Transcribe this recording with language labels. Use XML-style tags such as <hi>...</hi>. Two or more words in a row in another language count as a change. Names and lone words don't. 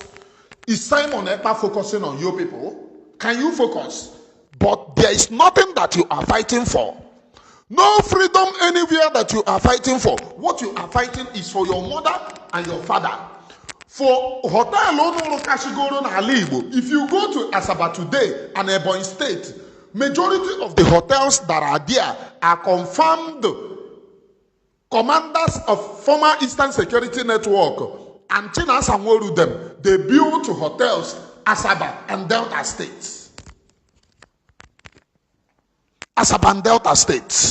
<en>Is Simon Ekpa focusing on you people? Can you focus? But there is nothing that you are fighting for. No freedom anywhere that you are fighting for. What you are fighting is for your mother and your father. For Hotel Kashigoro na Alibo, if you go to Asaba today and Ebonyi State, majority of the hotels that are there are confirmed Commanders of former Eastern Security Network and China Sanworu them, they built hotels, Asaba and Delta States. Asaba and Delta States.</en>